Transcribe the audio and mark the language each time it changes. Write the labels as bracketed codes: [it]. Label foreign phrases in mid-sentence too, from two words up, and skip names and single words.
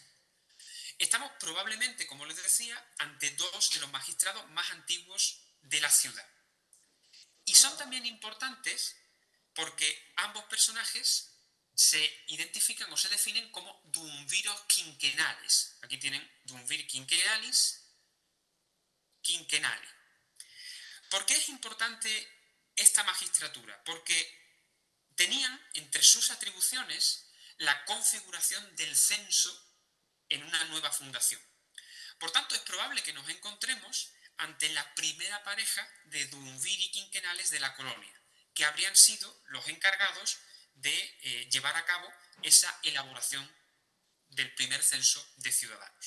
[es] Estamos probablemente, como les decía, ante dos de los magistrados más antiguos de la ciudad. Y son también importantes porque ambos personajes se identifican o se definen como duumviros quinquenales. Aquí tienen [la] duumvir quinquenalis, quinquenale. [es] ¿Por qué es importante esta magistratura? Porque tenían entre sus atribuciones la configuración del censo en una nueva fundación. Por tanto, es probable que nos encontremos ante la primera pareja de [la] duumviri quinquenales [es] de la colonia, que habrían sido los encargados de llevar a cabo esa elaboración del primer censo de ciudadanos.